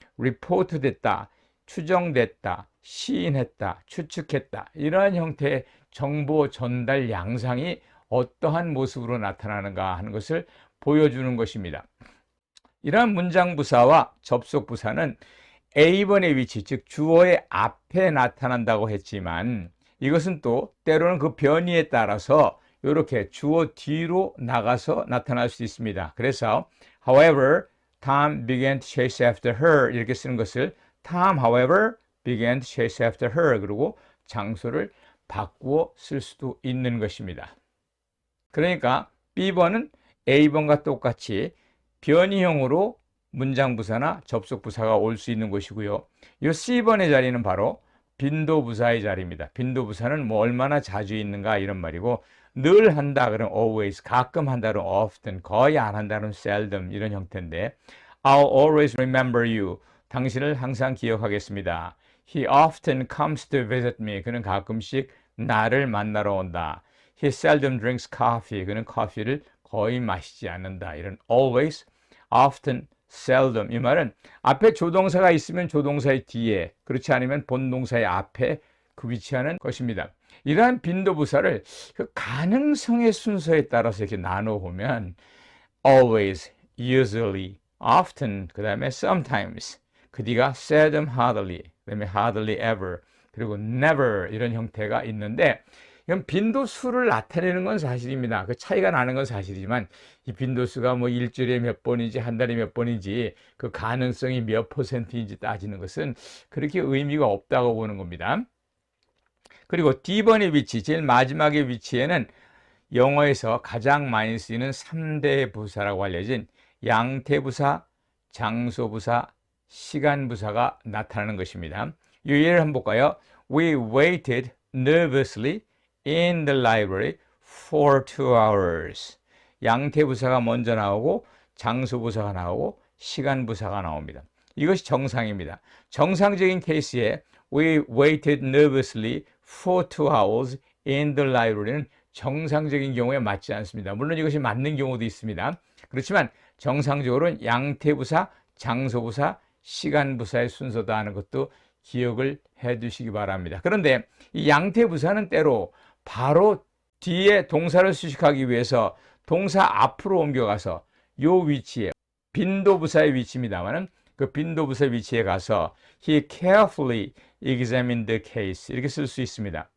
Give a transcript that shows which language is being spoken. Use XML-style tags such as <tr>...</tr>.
<ko>report 됐다, 추정됐다, 시인했다, 추측했다 이러한 형태의 정보 전달 양상이 어떠한 모습으로 나타나는가 하는 것을 보여주는 것입니다. 이러한 문장부사와 접속부사는 A번의 위치, 즉 주어의 앞에 나타난다고 했지만 이것은 또 때로는 그 변이에 따라서 이렇게 주어 뒤로 나가서 나타날 수 있습니다. 그래서</ko> <en>however, Tom began to chase after her</en> <ko>이렇게 쓰는 것을</ko> <en>Tom, however, began to chase after her</en> <ko>그리고 장소를 바꾸어 쓸 수도 있는 것입니다. 그러니까 B번은 A번과 똑같이 변이형으로 문장부사나 접속부사가 올 수 있는 것이고요. 이 C번의 자리는 바로 빈도부사의 자리입니다. 빈도부사는 뭐 얼마나 자주 있는가 이런 말이고 늘 한다 그러면 always, 가끔 한다 그러면 often, 거의 안 한다 그러면 seldom 이런 형태인데</ko> <en>I'll always remember you.</en> <ko>당신을 항상 기억하겠습니다.</ko> <en>He often comes to visit me.</en> <ko>그는 가끔씩 나를 만나러 온다.</ko> <en>He seldom drinks coffee.</en> <ko>그는 커피를 거의 마시지 않는다. 이런 always, often, seldom 이 말은 앞에 조동사가 있으면 조동사의 뒤에 그렇지 않으면 본동사의 앞에 그 위치하는 것입니다. 이러한 빈도부사를 그 가능성의 순서에 따라서 이렇게 나눠보면 always, usually, often, 그 다음에 sometimes, 그 뒤가 seldom, hardly, 그 다음에 hardly ever, 그리고 never 이런 형태가 있는데 이건 빈도수를 나타내는 건 사실입니다. 그 차이가 나는 건 사실이지만 이 빈도수가 뭐 일주일에 몇 번인지 한 달에 몇 번인지 그 가능성이 몇 %인지 따지는 것은 그렇게 의미가 없다고 보는 겁니다. 그리고 D번의 위치, 제일 마지막의 위치에는 영어에서 가장 많이 쓰이는 3대 부사라고 알려진 양태부사, 장소부사, 시간부사가 나타나는 것입니다. 이 예를 한번 볼까요?</ko> <en>We waited nervously in the library for 2 hours.</en> <ko>양태부사가 먼저 나오고 장소부사가 나오고 시간부사가 나옵니다. 이것이 정상입니다. 정상적인 케이스에</ko> <en>We waited nervously for 2 hours in the library는</en> <ko>정상적인 경우에 맞지 않습니다. 물론 이것이 맞는 경우도 있습니다. 그렇지만 정상적으로는 양태부사, 장소부사, 시간부사의 순서다 하는 것도 기억을 해 두시기 바랍니다. 그런데 이 양태부사는 때로 바로 뒤에 동사를 수식하기 위해서 동사 앞으로 옮겨가서 요 위치에 빈도부사의 위치입니다만은 그 빈도부사 위치에 가서</ko> <en>he carefully examined the case</en> <ko>이렇게 쓸 수 있습니다.</ko>